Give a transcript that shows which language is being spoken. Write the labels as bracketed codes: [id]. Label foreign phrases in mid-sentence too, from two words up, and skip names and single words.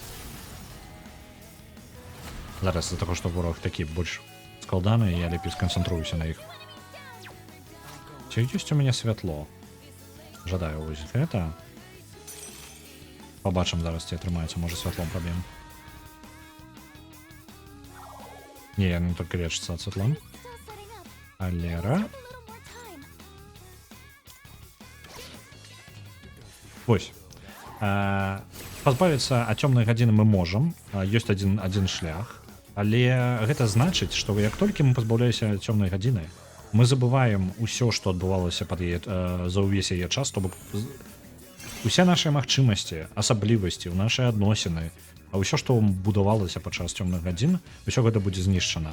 [be] Зараз з-за таго, што ворог такі больш складаны, я лепей сканцэнтруюся на іх. Ці ёсць у мяне святло? Жадаю вось гэта. Пабачым зараз, ці атрымаецца, можа, святлом праб'ем. [ru] Не, я не только лечится от святла. [be] Алера. Вось. Пазбавіцца ад цёмнай гадзіны мы можам. Ёсць адзін шлях. Але гэта значыць, што як толькі мы пазбаўляемся ад цёмнай гадзіны, мы забываем усё, што адбывалася за ўвесь яе час, то бок усе нашыя магчымасці, асаблівасці, нашыя адносіны, а ўсё, што будавалася падчас цёмных гадзін, усё гэта будзе знішчана.